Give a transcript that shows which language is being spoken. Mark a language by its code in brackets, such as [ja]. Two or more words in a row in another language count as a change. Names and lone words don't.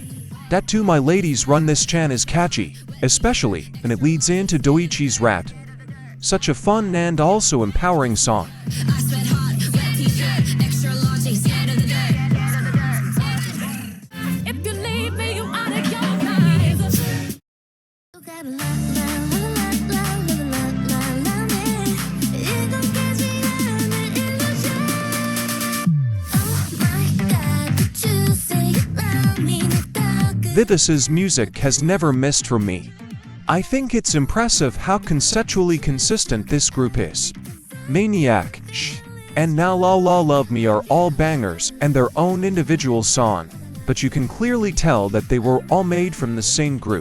[en] That To My Ladies Run This Chan is catchy, especially when it leads into Doichi's rap. Such a fun and also empowering song. I sweat hard. Wet t-shirt, extra large, ain't scared of the dirt. If you leave me, you out of your mind. You gotta la la la la la la la la me. [ko] 이것까지 하는 illusion. [en] Oh my God, what you say about me? Vithus's music has never missed for me. I think it's impressive how conceptually consistent this group is. Maniac, Shh, and Now La La Love Me are all bangers and their own individual song, but you can clearly tell that they were all made from the same group.